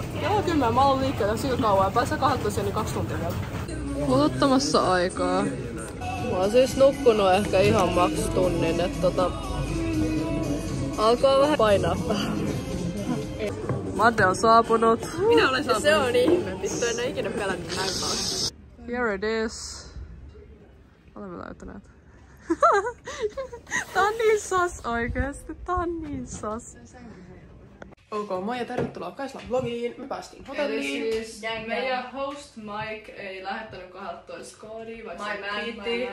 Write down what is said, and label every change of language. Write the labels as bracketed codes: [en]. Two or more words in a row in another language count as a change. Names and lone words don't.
[fi] Kello 10, mä oon liikkeellä sillä kauan ja pääsee 12 niin 2 tuntia vielä. Kuluttamassa aikaa. Mä oon siis nukkunut ehkä ihan maks tunnin, että alkaa vähän painaa. Madde on saapunut. Minä olen saapunut. Se on ihme, vittu en oo ikinä pelännyt näin paljon. [en] Here it is. [fi] Olemme löytäneet. Tää on niin sas oikeesti, tää on niin sas. Ok, moi ja tervetuloa Kaislan vlogiin. Me päästiin hotelliin. Eli siis meidän host Mike ei lähettänyt 12 koodia, vaikka se kiitti.